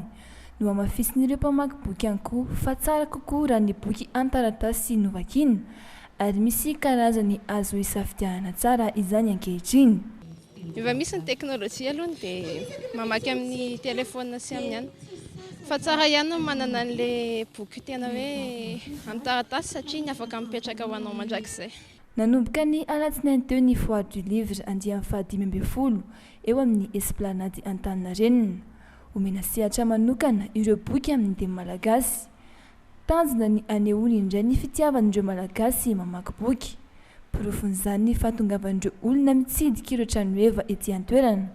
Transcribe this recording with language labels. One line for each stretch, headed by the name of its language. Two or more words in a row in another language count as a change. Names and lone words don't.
Malagasy: No amafisin'ireo mpamaky boky ihany koa fa tsara kokoa raha ny boky an-taratasy no vakiana ary misy karazany azo hisafidianana tsara izany ankehitriny. Efa misy ny teknôlôjia aloha dia mamaky amin'ny telefônina sy amin'ny ihany fa tsara ihany manana an'le boky tena hoe amin'ny taratasy satria ny afaka mipetraka ho anao mandrakizay. Nanomboka ny alatsinainy teo ny
French: foire du livre
Malagasy: andian'ny fahadimy eo amin'ny esplanady Antaninarenina. Omena sehatra manokana ireo boky amin'ny teny malagasy. Tanjona ny anehoana indray ny fitiavan'ireo malagasy mamaky boky. Porofon'izany ny fahatongavan'ireo olona mitsidika ireo tranoheva ety an-toerana.